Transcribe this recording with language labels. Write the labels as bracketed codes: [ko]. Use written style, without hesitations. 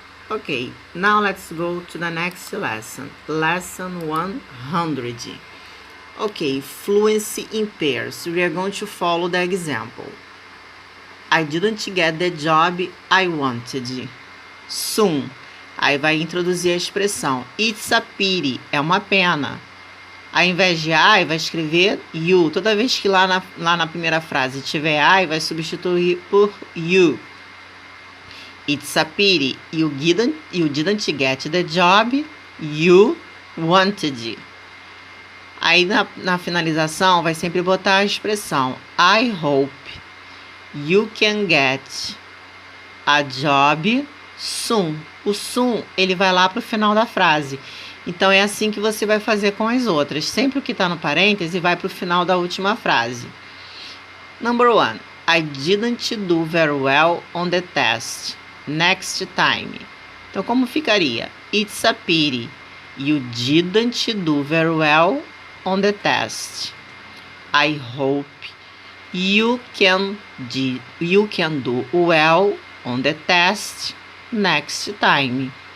[en] Okay, now let's go to the next lesson. Lesson 100. Okay, fluency in pairs. We are going to follow the example. I didn't get the job I wanted. Soon. [pt] Aí vai introduzir a expressão. [en] It's a pity. [pt] É uma pena. Ao invés de I, vai escrever you. Toda vez que lá na primeira frase tiver I, vai substituir por you. [en] It's a pity. You didn't get the job you wanted. [pt] Aí na finalização, vai sempre botar a expressão [en] I hope you can get a job soon. [pt] O soon, ele vai lá para o final da frase. Então, é assim que você vai fazer com as outras. Sempre o que está no parêntese vai para o final da última frase. [en] Number 1. I didn't do very well on the test. Next time. [pt] Então, como ficaria? [en] It's a pity. You didn't do very well on the test. I hope you can do well on the test next time.